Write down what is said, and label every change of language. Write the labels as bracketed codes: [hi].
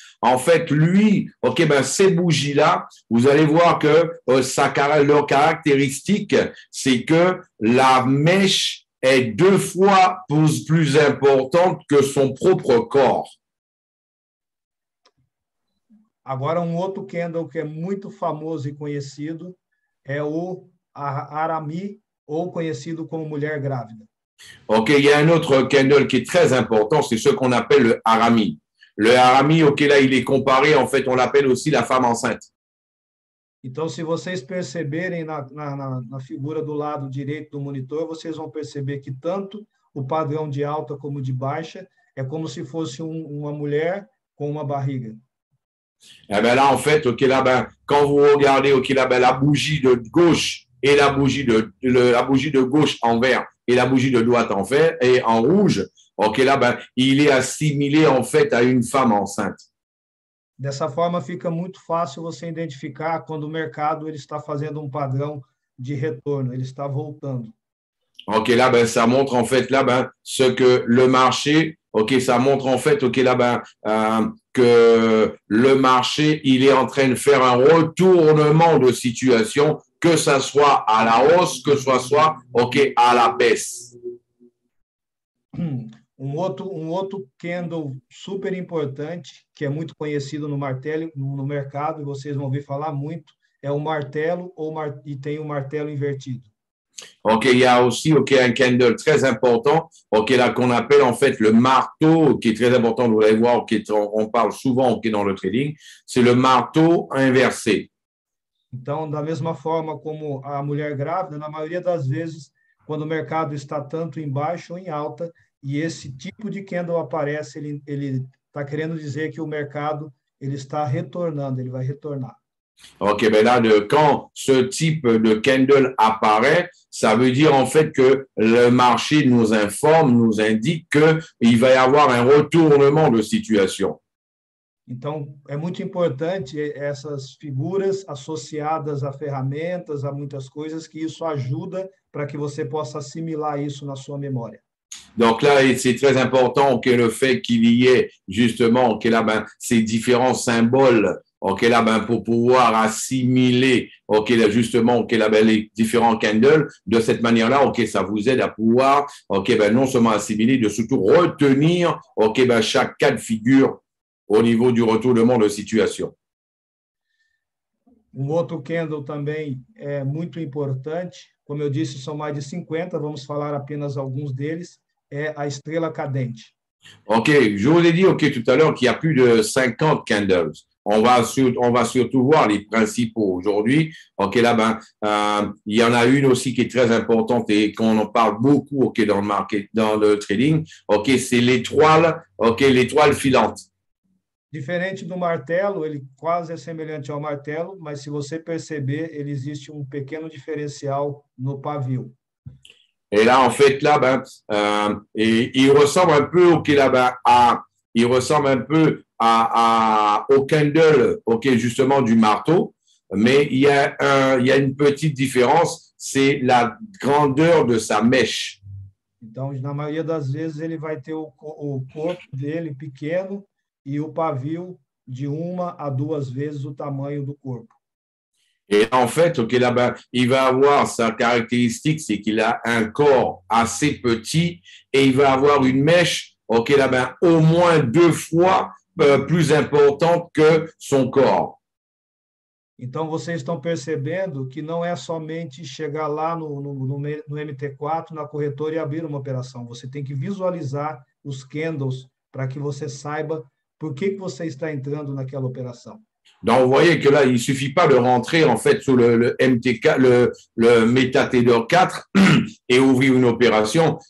[fr] En fait, lui, ces bougies-là, vous allez voir que leur caractéristique, c'est que la mèche est 2 fois plus importante que son propre corps. [pt] Agora, outro candle que é muito famoso e conhecido é o Arami, ou conhecido como mulher grávida. [fr] Il y a un autre candle qui est très important, c'est ce qu'on appelle le harami. Le harami, là, il est comparé, en fait, on l'appelle aussi la femme enceinte. [pt] Então, se vocês perceberem na figura do lado direito do monitor, vocês vão perceber que tanto o padrão de alta como de baixa é como se fosse uma mulher com uma barriga. [fr] Et bien là, en fait, là, quand vous regardez, là, la bougie de gauche et la bougie de gauche en vert et la bougie de droite en vert et en rouge, là, il est assimilé en fait à une femme enceinte. [pt] Dessa forma, fica muito fácil você identificar quando o mercado ele está fazendo padrão de retorno, ele está voltando. [fr] Là, ça montre en fait là, ce que le marché, ça montre en fait, là, que le marché, il est en train de faire un retournement de situation, que ça soit à la hausse, que ce soit à la baisse. [pt] Outro candle super importante, que é muito conhecido no mercado, e vocês vão ouvir falar muito, é o martelo, e tem o martelo invertido. [fr] Il y a aussi un candle très important, là, qu'on appelle en fait le marteau, qui est très important, vous allez voir, on parle souvent dans le trading, c'est le marteau inversé. [pt] Então, da mesma forma como a mulher grávida, na maioria das vezes, quando o mercado está tanto em baixo ou em alta, e esse tipo de candle aparece, ele está querendo dizer que o mercado ele está retornando, ele vai retornar. [fr] Ben là, quand ce type de candle apparaît, ça veut dire en fait que le marché nous informe, nous indique qu'il va y avoir un retournement de situation. [pt] Então, é muito importante essas figuras associadas a ferramentas, a muitas coisas, que isso ajuda para que você possa assimilar isso na sua memória. [fr] Donc là, c'est très important le fait qu'il y ait justement là, ces différents symboles là, pour pouvoir assimiler là, justement là, les différents candles. De cette manière-là, ça vous aide à pouvoir non seulement assimiler, de surtout retenir chaque cas de figure au niveau du retournement de situation. [pt] Um outro candle também é muito importante, como eu disse, são mais de 50, vamos falar apenas alguns deles, é a estrela cadente. [fr] OK, je vous ai dit tout à l'heure qu'il y a plus de 50 candles. On va surtout voir les principaux aujourd'hui. OK, là, il y en a une aussi qui est très importante et qu'on en parle beaucoup, OK, dans le market, dans le trading. OK, c'est l'étoile, OK, l'étoile filante. [pt] Diferente do martelo, ele quase é semelhante ao martelo, mas se você perceber, ele existe um pequeno diferencial no pavio. [fr] Et là, en fait, là, il ressemble un peu, OK, là, il ressemble un peu au candle, OK, justement, du marteau, mais il y a une petite différence, c'est la grandeur de sa mèche. [pt] Então, na maioria das vezes, ele vai ter o corpo dele pequeno e o pavio de 1 a 2 vezes o tamanho do corpo. Et en fait, OK, là, il va avoir sa caractéristique, c'est qu'il a un corps assez petit et il va avoir une mèche, OK, là, au moins 2 fois plus importante que son corps. Então, vocês estão percebendo que não é somente chegar lá no MT4, na corretora e abrir uma operação. Você tem que visualizar os candles para que você saiba por que você está entrando naquela operação. [fr] Donc, vous voyez que là, il suffit pas de rentrer en fait sur le MT4, le MetaTrader 4 et ouvrir une opération.